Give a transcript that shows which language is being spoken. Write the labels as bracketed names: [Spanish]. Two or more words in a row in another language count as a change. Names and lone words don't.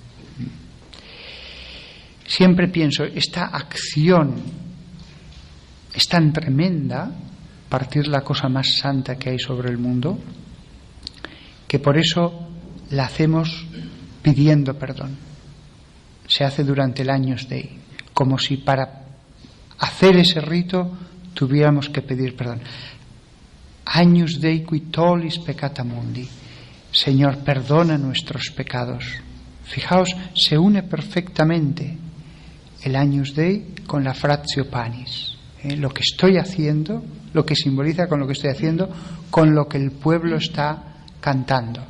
[Spanish] Siempre pienso, esta acción es tan tremenda, partir la cosa más santa que hay sobre el mundo, que por eso la hacemos pidiendo perdón. Se hace durante el Agnus Dei, como si para hacer ese rito tuviéramos que pedir perdón. [Latin] Agnus Dei qui tollis peccata mundi. [Spanish] Señor, perdona nuestros pecados. Fijaos, se une perfectamente el Agnus Dei con la Fratio Panis. Lo que estoy haciendo, lo que simboliza con lo que estoy haciendo, con lo que el pueblo está cantando.